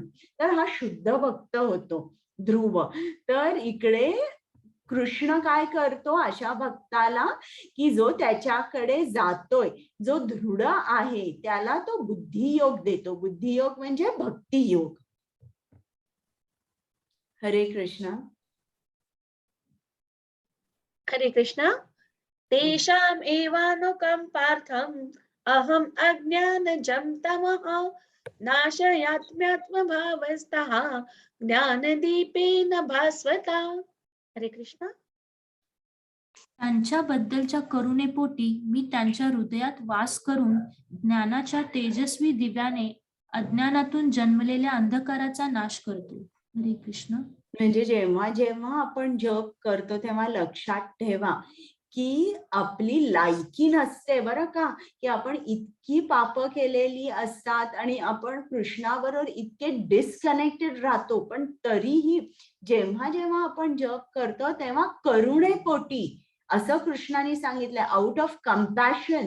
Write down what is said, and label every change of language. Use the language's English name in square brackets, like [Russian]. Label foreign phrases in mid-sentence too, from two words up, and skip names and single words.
[Marathi] तर हा शुद्ध भक्त होतो ध्रुव. तर इकडे कृष्ण काय करतो अशा भक्ताला, की जो त्याच्याकडे जातोय, जो दृढ आहे, त्याला तो बुद्धियोग देतो. बुद्धियोग म्हणजे भक्तियोग. हरे कृष्ण. हरे कृष्ण. [Sanskrit] तेषाम् एवानुकम्पार्थम् अहम् अज्ञानजं तमः नाशयात्म्यात्मभावस्तः ज्ञानदीपेन भास्वता. [Marathi] हरे कृष्ण. त्यांच्याबद्दलच्या करुणेपोटी मी त्यांच्या हृदयात वास करून ज्ञानाच्या तेजस्वी दिव्याने अज्ञानातून जन्मलेल्या अंधकाराचा नाश करतो. हरे कृष्ण. म्हणजे जेव्हा जेव्हा आपण जप करतो तेव्हा लक्षात ठेवा, की आपली लायकी नसते बरं का, की आपण इतकी पाप केलेली असतात आणि आपण कृष्णाबरोबर इतके डिस्कनेक्टेड राहतो. पण तरीही जेव्हा जेव्हा आपण जप करतो तेव्हा करुणेपोटी, असं कृष्णाने सांगितलंय, [English] out of compassion.